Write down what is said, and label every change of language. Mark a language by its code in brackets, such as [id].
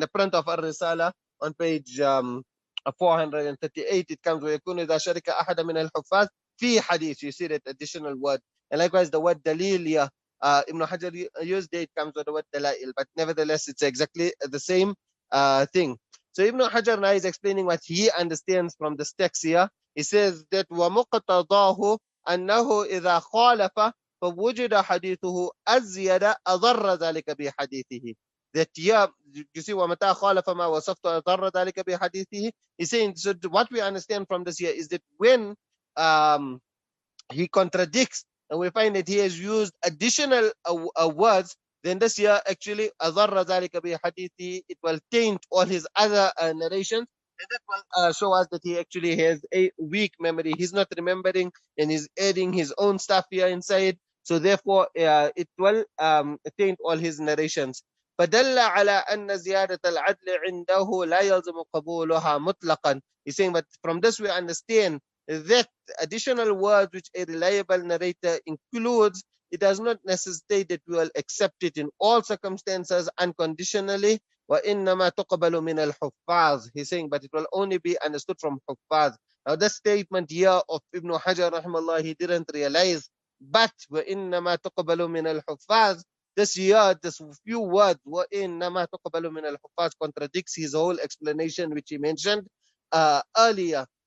[en] In the print of Ar-Risala on page 438, it comes [ar] وَيَكُونُ إِذَا شَرِكَ أَحَدًا مِنَ الْحُفَّاظِ فِي حَدِيث. [en] You see that additional word. And likewise, the word dalil, Ibn Hajar used it, comes with the word dalail, but nevertheless, it's exactly the same thing. So Ibn Hajar now is explaining what he understands from this text here. He says that [ar] وَمُقْتَضَاهُ أنه إذا خالف فوجد حديثه أزيد أضر ذلك بحديثه. [en] That yeah, you see [ar] ومتى خالف ما وصفت أضر ذلك بحديثه. [en] He's saying, so what we understand from this here is that when he contradicts and we find that he has used additional words, then this here actually [ar] أضر ذلك بحديثه, [en] it will taint all his other narrations. And that will show us that he actually has a weak memory. He's not remembering and he's adding his own stuff here inside. So therefore, it will taint all his narrations. [ar] فدل على أن زيادة العدل عنده لا يلزم قبولها مطلقا. [en] He's saying, but from this we understand that additional words which a reliable narrator includes, it does not necessitate that we will accept it in all circumstances unconditionally. [ar] وَإِنَّمَا تُقْبَلُ مِنَ الْحُفَّاظِ. [en] He's saying, but it will only be understood from huffaz. Now this statement here of Ibn Hajar rahimahullah, he didn't realize, but [ar] وَإِنَّمَا تُقْبَلُ مِنَ الْحُفَّاظِ, [en] this here, this few words, [ar] وَإِنَّمَا تُقْبَلُ مِنَ الْحُفَّاظ, [en] contradicts his whole explanation which he mentioned earlier.